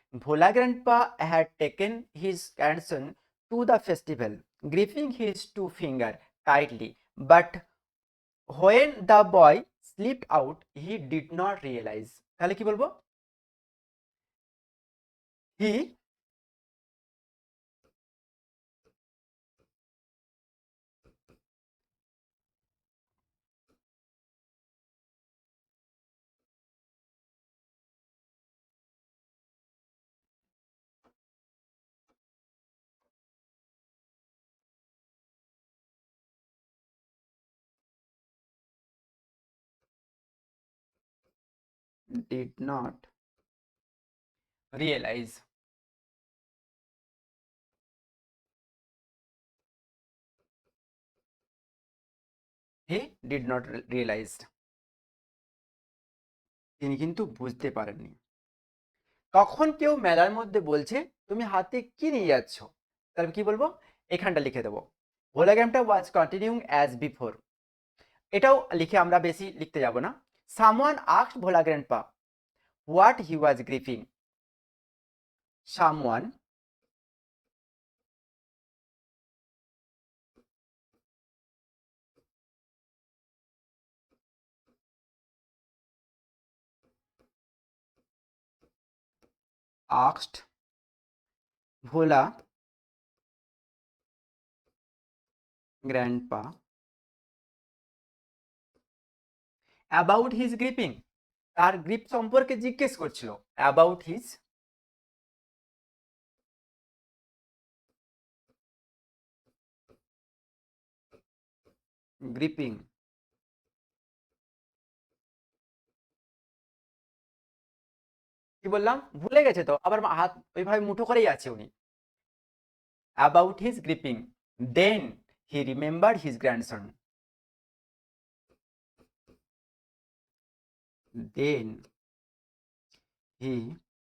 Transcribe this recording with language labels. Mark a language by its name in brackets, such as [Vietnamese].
[English] Bhola grandpa had taken his grandson to the festival gripping his two finger tightly, but when the boy slipped out he did not realize। [Bangla] তাহলে কি বলবো? [English] he did not realize he did not realize, [Bangla] তিনি কিন্তু বুঝতে পারেননি। তখন কেউ মেলার মধ্যে বলছে তুমি হাতে কি নিয়ে যাচ্ছ? তাহলে কি বলবো? এখানটা লিখে দেবো, [English] হোলোগ্রামটা was continuing as before. [Bangla] এটাও লিখে আমরা বেশি লিখতে যাব না। [English] Someone asked Bhola grandpa what he was gripping. Someone asked Bhola grandpa about his gripping, [Bangla] তার গ্রিপ সম্পর্কে জিজ্ঞেস করছিল। [English] about his gripping, [Bangla] কি বললাম? ভুলে গেছে তো, আবার হাত ওইভাবে মুঠো করেই আছে উনি। [English] about his gripping, then he remembered his grandson, then he